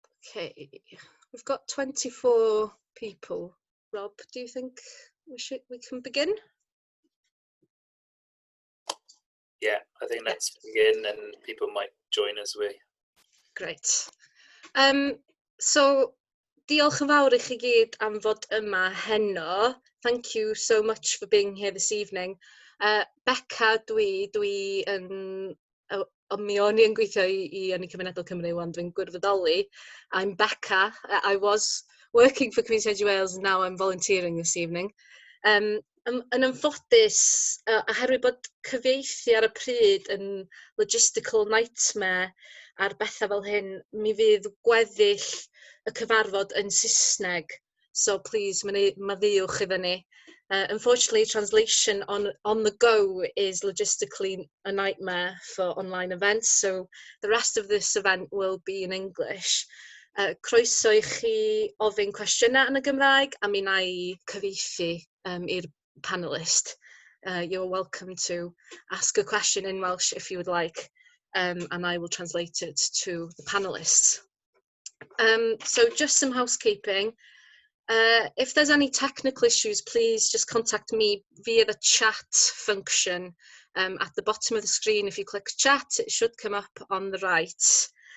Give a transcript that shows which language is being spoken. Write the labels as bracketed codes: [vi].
[en] Okay, we've got 24 people. Rob, do you think we can begin? Yeah, I think let's begin, and people might join as we. Great. [cy] So, diolch yn fawr I chi gyd am fod yma heno. [en] Thank you so much for being here this evening. [cy] Becca, dwi yn... mi o'n I yn gweithio I Ynni Cymunedol Cymru wan, dwi'n gwirfoddoli. [en] I'm Becca. I was working for Community Energy Wales, and now I'm volunteering this evening. [cy] Yn anffodus, oherwydd bod cyfieithu ar y pryd yn [en] logistical nightmare [cy] ar bethau fel hyn, mi fydd gweddill y cyfarfod yn Saesneg. [en] So please, [cy] maddiwch iddyn ni. [en] Unfortunately, translation on the go is logistically a nightmare for online events, so the rest of this event will be in English. [cy] Croeso I chi ofyn cwestiynau yn y Gymraeg, a mi na I cyfieithu i'r panelist. [en] You're welcome to ask a question in Welsh if you would like, and I will translate it to the panelists. So just some housekeeping. If there's any technical issues, please just contact me via the chat function at the bottom of the screen. If you click chat, it should come up on the right.